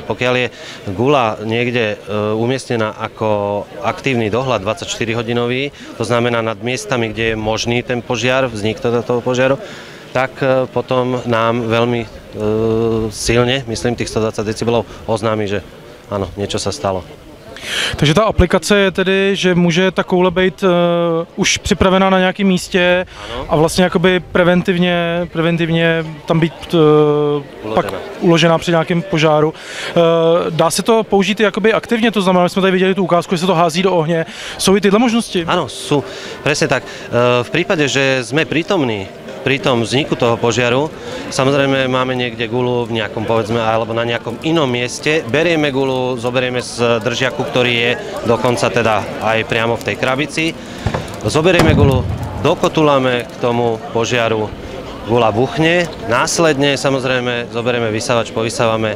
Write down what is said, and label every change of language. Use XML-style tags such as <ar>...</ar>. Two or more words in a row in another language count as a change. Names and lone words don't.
<sk>Pokiaľ je guľa niekde umiestnená ako aktívny dohľad 24-hodinový, to znamená nad miestami, kde je možný ten požiar, vznik toho požiaru, tak potom nám veľmi silne, myslím, tých 120 decibelov oznámi, že áno, niečo sa stalo.</sk> <cs>Takže ta aplikace je tedy, že může ta koule být už připravená na nějakém místě a vlastně jakoby preventivně tam být pak uložená při nějakém požáru. Dá se to použít jakoby aktivně, to znamená, že jsme tady viděli tu ukázku, že se to hází do ohně. Jsou i tyhle možnosti?</cs> <sk>Áno, sú. Presne tak. V prípade, že sme prítomní pri tom vzniku toho požiaru, samozrejme máme niekde guľu v nejakom, povedzme, alebo na nejakom inom mieste, berieme guľu, zoberieme z držiaku, ktorý je dokonca teda aj priamo v tej krabici, zoberieme guľu, dokotuláme k tomu požiaru, guľa buchne, následne samozrejme zoberieme vysávač, povysávame.</sk>